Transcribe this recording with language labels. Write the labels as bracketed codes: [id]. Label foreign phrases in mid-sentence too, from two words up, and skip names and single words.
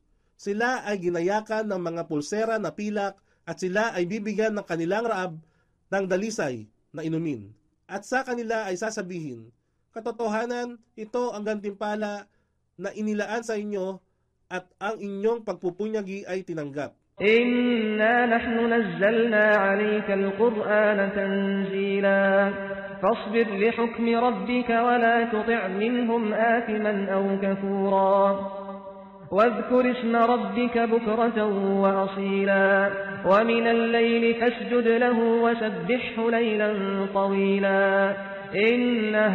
[tl] Sila ay ginayakan ng mga pulsera na pilak, at sila ay bibigyan ng kanilang raab ng dalisay na inumin. At sa kanila ay sasabihin, katotohanan, ito ang gantimpala na inilaan sa inyo at ang inyong pagpupunyagi ay tinanggap. [ar] إنا نحن نزلنا عليك القرآن تنزيلا فاصبر لحكم ربك ولا تطع منهم آثما أو كفورا واذكر اسم ربك بكرة وأصيلا ومن الليل فاسجد له وسبحه ليلا طويلا إن